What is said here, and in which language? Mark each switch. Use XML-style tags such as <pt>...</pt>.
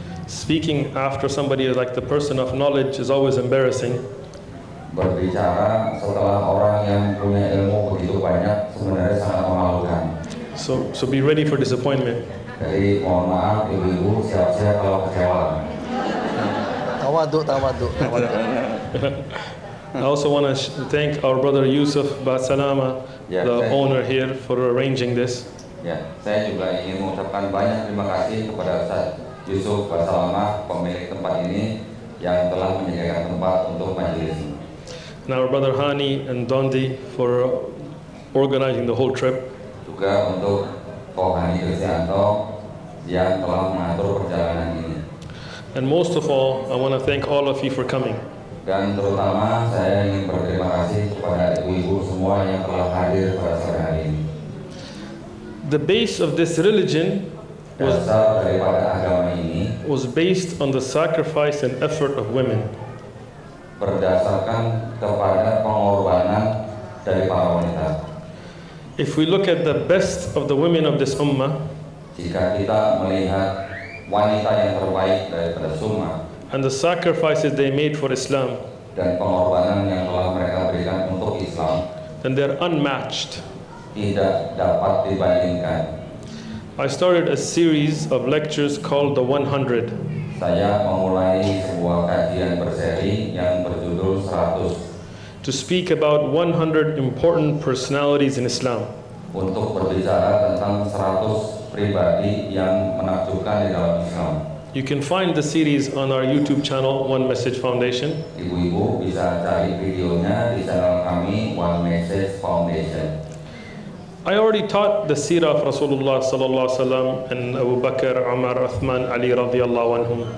<en>Speaking after somebody like the person of knowledge is always embarrassing.</en> <id>Berbicara setelah orang yang punya ilmu begitu banyak sebenarnya sangat memalukan.</id> <en>So be ready for disappointment.</en> <id>Jadi mohon maaf ibu-ibu, siap-siap kalau kecewa. Tawaduk.</id> <en>I also want to thank our brother Yusuf Basalama, the owner here, for arranging this.</en> <id>Ya, saya juga ingin mengucapkan banyak terima kasih kepada Ustaz Yusuf Basalama, pemilik tempat ini yang telah menyediakan tempat untuk majelis ini.</id> <en>And our brother Hani and Dondi for organizing the whole trip.</en> <id>Juga untuk Ko Hani Kristianto yang telah mengatur perjalanan ini.</id> <en>And most of all, I want to thank all of you for coming.</en> <id>Dan terutama saya ingin berterima kasih kepada ibu-ibu semua yang telah hadir pada sore hari ini.</id> <en>The base of this religion</en> <id>Dasar daripada agama ini</id> <en>was based on the sacrifice and effort of women.</en> <id>Berdasarkan kepada pengorbanan dari para wanita.</id> <en>If we look at the best of the women of this ummah,</en> <id>jika kita melihat wanita yang terbaik daripada Sunnah</id> <en>and the sacrifices they made for Islam,</en> <id>dan pengorbanan yang telah mereka berikan untuk Islam,</id> <en>then they're unmatched.</en> <id>Tidak dapat dibandingkan.</id> <en>I started a series of lectures called The 100.</en> <id>Saya memulai sebuah kajian berseri yang berjudul 100.</id> <en>To speak about 100 important personalities in Islam.</en> <id>Untuk berbicara tentang 100 pribadi yang menakjubkan di dalam Islam.</id> <en>You can find the series on our YouTube channel, One Message Foundation.</en> <id>Ibu-ibu bisa cari videonya di channel kami, One Message Foundation.</id> <en>I already taught the seerah of Rasulullah sallallahu alaihi wasallam and Abu Bakar, Umar, Uthman, Ali radhiyallahu anhum.</en>